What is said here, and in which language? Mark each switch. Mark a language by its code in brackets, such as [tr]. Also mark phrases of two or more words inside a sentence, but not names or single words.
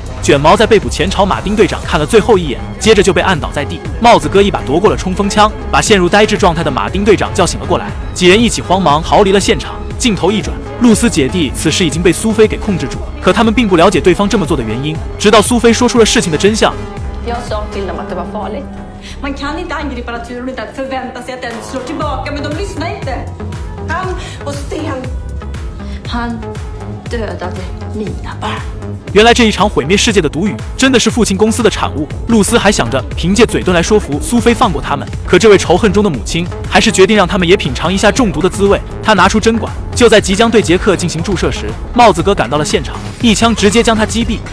[zh] 卷毛在被捕前朝马丁队长看了最后一眼，接着就被按倒在地。帽子哥一把夺过了冲锋枪，把陷入呆滞状态的马丁队长叫醒了过来。几人一起慌忙逃离了现场。镜头一转，露丝姐弟此时已经被苏菲给控制住，可他们并不了解对方这么做的原因，直到苏菲说出了事情的真相。 [sv] Jag sa till dem att det var farligt. Man kan inte angripa naturen utan att förvänta sig att den slår tillbaka, men de lyssnar inte. Han och Sten, han dödade mina barn. [zh] 原来这一场毁灭世界的毒雨真的是父亲公司的产物。露丝还想着凭借嘴遁来说服苏菲放过他们，可这位仇恨中的母亲还是决定让他们也品尝一下中毒的滋味。她拿出针管，就在即将对杰克进行注射时，帽子哥赶到了现场，一枪直接将他击毙。